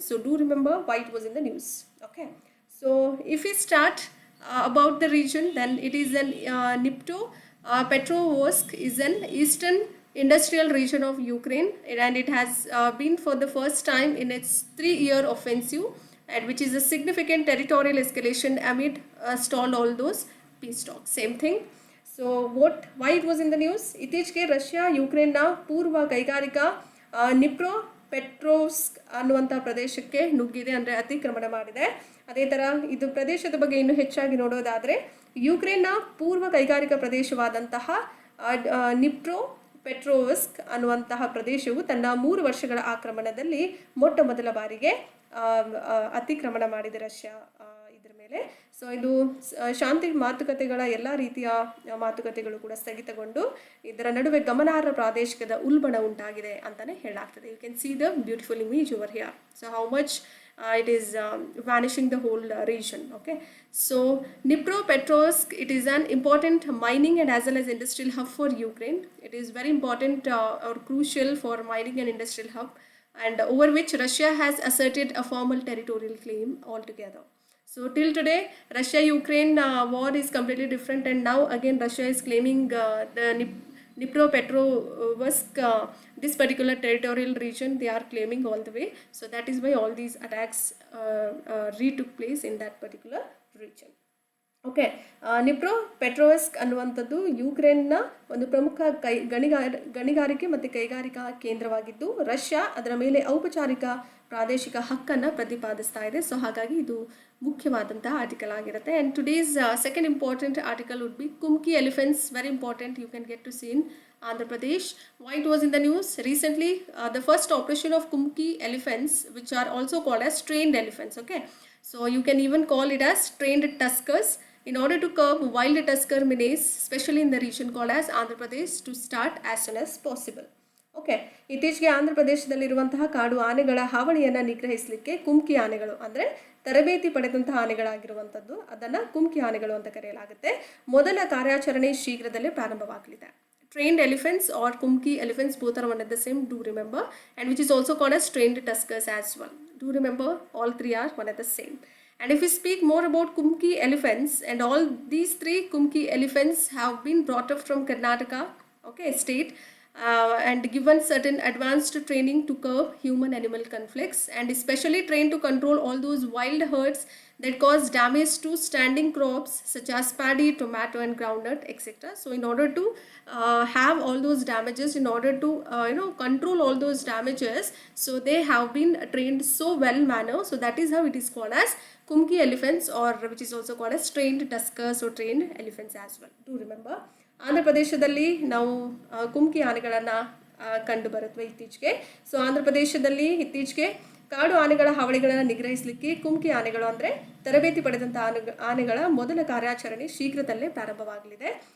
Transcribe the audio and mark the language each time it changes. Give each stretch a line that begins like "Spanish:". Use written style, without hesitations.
English: So do remember why it was in the news. Okay. So if we start about the region, then it is an Dnipropetrovsk is an eastern industrial region of Ukraine, and it has been for the first time in its 3-year offensive, and which is a significant territorial escalation amid stalled all those peace talks. Same thing. So why it was in the news?
Kannada: ಇತ್ತೀಚೆಗೆ Russia ಯುಕ್ರೇನ್ನ ಪೂರ್ವ ಕೈಗಾರಿಕಾ ನಿಪ್ರೊಪೆಟ್ರೋವ್ಸ್ಕ್ ಅನ್ನುವಂಥ ಪ್ರದೇಶಕ್ಕೆ ನುಗ್ಗಿದೆ, ಅಂದರೆ ಅತಿಕ್ರಮಣ ಮಾಡಿದೆ. ಅದೇ ಥರ ಇದು ಪ್ರದೇಶದ ಬಗ್ಗೆ ಇನ್ನೂ ಹೆಚ್ಚಾಗಿ ನೋಡೋದಾದರೆ ಯುಕ್ರೇನ್ನ ಪೂರ್ವ ಕೈಗಾರಿಕಾ ಪ್ರದೇಶವಾದಂತಹ Dnipropetrovsk ಅನ್ನುವಂತಹ ಪ್ರದೇಶವು ತನ್ನ 3 ವರ್ಷಗಳ ಆಕ್ರಮಣದಲ್ಲಿ ಮೊಟ್ಟ ಮೊದಲ ಬಾರಿಗೆ ಅತಿಕ್ರಮಣ ಮಾಡಿದೆ ರಷ್ಯಾ ಇದರ ಮೇಲೆ. ಸೊ ಇದು ಶಾಂತಿ ಮಾತುಕತೆಗಳ ಎಲ್ಲ ರೀತಿಯ ಮಾತುಕತೆಗಳು ಕೂಡ ಸ್ಥಗಿತಗೊಂಡು ಇದರ ನಡುವೆ ಗಮನಾರ್ಹ ಪ್ರಾದೇಶಿಕದ ಉಲ್ಬಣ ಉಂಟಾಗಿದೆ ಅಂತಾನೆ ಹೇಳಲಾಗ್ತದೆ.
English: You can see the beautiful image over here. So how much it is vanishing the whole region. Okay, so Dnipropetrovsk, it is an important mining and as well as industrial hub for Ukraine. It is very important or crucial for mining and industrial hub, and over which Russia has asserted a formal territorial claim altogether. So till today Russia-Ukraine war is completely different, and now again Russia is claiming the Dnipropetrovsk, this particular territorial region they are claiming all the way. So that is why all these attacks took place in that particular region.
Kannada: Okay, Dnipropetrovsk ಅನ್ನುವಂಥದ್ದು ಯುಕ್ರೇನ್ನ ಒಂದು ಪ್ರಮುಖ ಗಣಿಗಾರಿಕೆ ಮತ್ತು ಕೈಗಾರಿಕಾ ಕೇಂದ್ರವಾಗಿದ್ದು Russia ಅದರ ಮೇಲೆ ಔಪಚಾರಿಕ ಪ್ರಾದೇಶಿಕ ಹಕ್ಕನ್ನು ಪ್ರತಿಪಾದಿಸ್ತಾ ಇದೆ.
English: So ಹಾಗಾಗಿ ಇದು ಮುಖ್ಯವಾದಂತಹ ಆರ್ಟಿಕಲ್ ಆಗಿರುತ್ತೆ. And today's second important article would be Kumki elephants. Very important, you can get to see in Andhra Pradesh. Why it was in the news? Recently, the first operation of Kumki elephants, which are also called as trained elephants. Okay, so you can even call it as trained tuskers, in order to curb wild tusker menace, especially in the region called as Andhra Pradesh, to start as soon as possible.
Kannada: Okay, ಇತ್ತೀಚೆಗೆ ಆಂಧ್ರ ಪ್ರದೇಶದಲ್ಲಿರುವಂತಹ ಕಾಡು ಆನೆಗಳ ಹಾವಳಿಯನ್ನು ನಿಗ್ರಹಿಸಲಿಕ್ಕೆ ಕುಮ್ಕಿ ಆನೆಗಳು, ಅಂದರೆ ತರಬೇತಿ ಪಡೆದಂತಹ ಆನೆಗಳಾಗಿರುವಂಥದ್ದು, ಅದನ್ನು ಕುಮ್ಕಿ ಆನೆಗಳು ಅಂತ ಕರೆಯಲಾಗುತ್ತೆ. ಮೊದಲ ಕಾರ್ಯಾಚರಣೆ ಶೀಘ್ರದಲ್ಲೇ ಪ್ರಾರಂಭವಾಗಲಿದೆ.
English: Trained elephants or Kumki elephants, both are one and the same, do remember, and which is also called as trained tuskers as well. Do remember, all three are one and the same. And if we speak more about Kumki elephants, and all these 3 Kumki elephants have been brought up from Karnataka, okay, state, and given certain advanced training to curb human-animal conflicts, and especially trained to control all those wild herds that cause damage to standing crops such as paddy, tomato and groundnut, etc. So in order to have all those damages, in order to control all those damages, so they have been trained so well manner. So that is how it is called as Kumki elephants, or which is also called as trained tuskers or trained elephants as well.
Kannada: Do remember, Andhra ಪ್ರದೇಶದಲ್ಲಿ ನಾವು ಕುಮ್ಕಿ ಆನೆಗಳನ್ನು ಕಂಡು ಬರುತ್ತವೆ ಇತ್ತೀಚೆಗೆ. So Andhra ಪ್ರದೇಶದಲ್ಲಿ ಇತ್ತೀಚೆಗೆ ಕಾಡು ಆನೆಗಳ ಹಾವಳಿಗಳನ್ನು ನಿಗ್ರಹಿಸಲಿಕ್ಕೆ ಕುಮ್ಕಿ ಆನೆಗಳು, ಅಂದರೆ ತರಬೇತಿ ಪಡೆದಂಥ ಆನೆಗಳ ಮೊದಲ ಕಾರ್ಯಾಚರಣೆ ಶೀಘ್ರದಲ್ಲೇ ಪ್ರಾರಂಭವಾಗಲಿದೆ.